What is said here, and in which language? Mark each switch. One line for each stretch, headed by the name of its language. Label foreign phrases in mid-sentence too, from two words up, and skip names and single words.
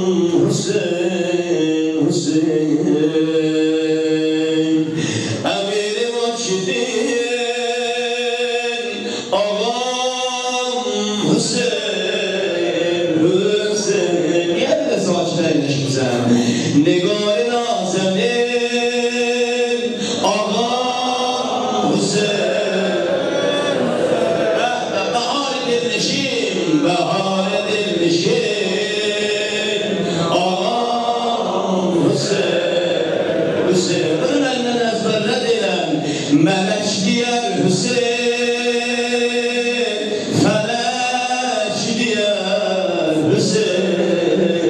Persian: حسین حسین نگار نازنین آقا حسین بهار دلنشین بهار دلنشین آقا حسین حسین اون
Azerbaijani: elinden ezberlediler melek diyer Hüseyin felek diyer Hüseyin